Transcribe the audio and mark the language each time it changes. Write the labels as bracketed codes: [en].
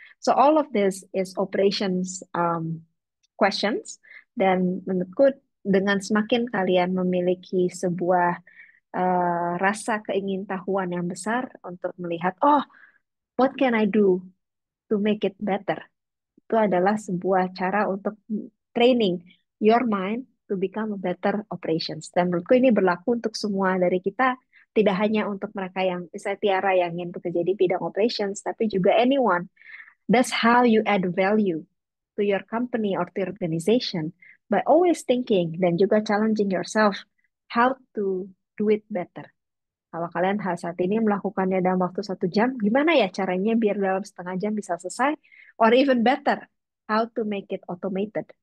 [en] So all of this is operations questions [id] dan menurutku dengan semakin kalian memiliki sebuah rasa keingintahuan yang besar untuk melihat, oh, [en] what can I do to make it better? [id] Itu adalah sebuah cara untuk [en] training your mind to become a better operations. [id] Dan menurutku ini berlaku untuk semua dari kita, tidak hanya untuk mereka yang, misalnya Tiara yang ingin bekerja di bidang operations, tapi juga anyone. [en] That's how you add value to your company or to your organization by always thinking [id] dan juga [en] challenging yourself how to do it better. [id] Kalau kalian saat ini melakukannya dalam waktu 1 jam, gimana ya caranya biar dalam setengah jam bisa selesai? [en] Or even better, how to make it automated.